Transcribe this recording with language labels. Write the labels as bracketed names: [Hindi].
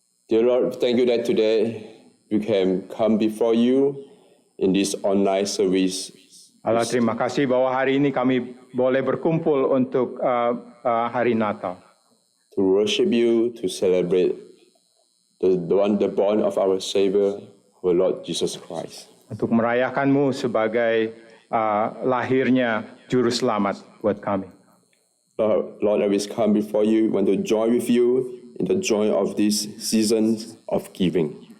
[English] Dear Lord, thank you that today we can come before you in this online service. [Indonesian] Allah, terima kasih bahwa hari ini kami boleh berkumpul untuk hari Natal. [English] To worship you, to celebrate the born of our Savior, our Lord Jesus Christ. [Indonesian] Untuk merayakanmu sebagai lahirnya Juru Selamat buat kami. [English] Lord, I always come before you, want to join with you in the joy of this season of giving.